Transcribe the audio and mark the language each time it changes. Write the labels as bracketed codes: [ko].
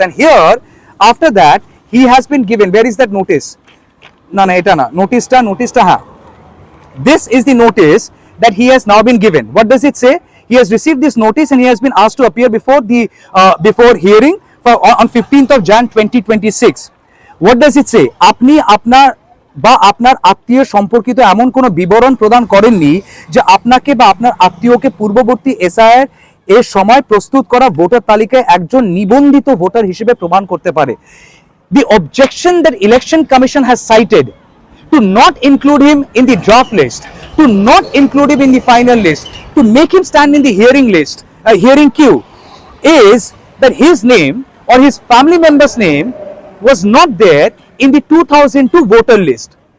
[en] And here, after that, he has been given. Where is that notice? No, [bn] eta na. Notice ta ha. [en] This is the notice that he has now been given. What does it say? He has received this notice and he has been asked to appear before the hearing on 15th of Jan 2026. What does it say? [bn] আপনি আপনার বা আপনার আত্মীয় সম্পর্কিত এমন কোনো বিবরণ প্রদান করেননি যে আপনাকে বা আপনার আত্মীয়কে পূর্ববর্তী এসআইআর এর সময় প্রস্তুত করা ভোটার তালিকায় একজন নিবন্ধিত ভোটার হিসেবে প্রমাণ করতে পারে। [en] The objection that Election Commission has cited to not include him in the draft list, to not include him in the final list, to make him stand in the hearing list, hearing queue, is that his name or his family member's name was not there in the 2002 voter list.